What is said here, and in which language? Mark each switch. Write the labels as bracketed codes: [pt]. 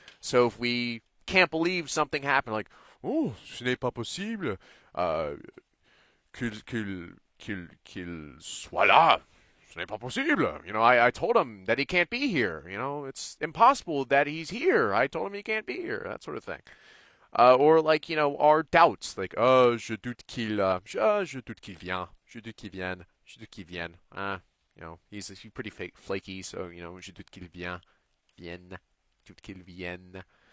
[en] So if we can't believe something happened, like, oh, [fr] ce n'est pas possible qu'il soit là. Ce n'est pas possible. [en] I told him that he can't be here. It's impossible that he's here. I told him he can't be here. That sort of thing. Or like, our doubts, like, [fr] je doute qu'il vient, je doute qu'il vienne, je doute qu'il vienne. [en] He's pretty flaky, so, [fr] je doute qu'il vienne, doute qu'il vienne.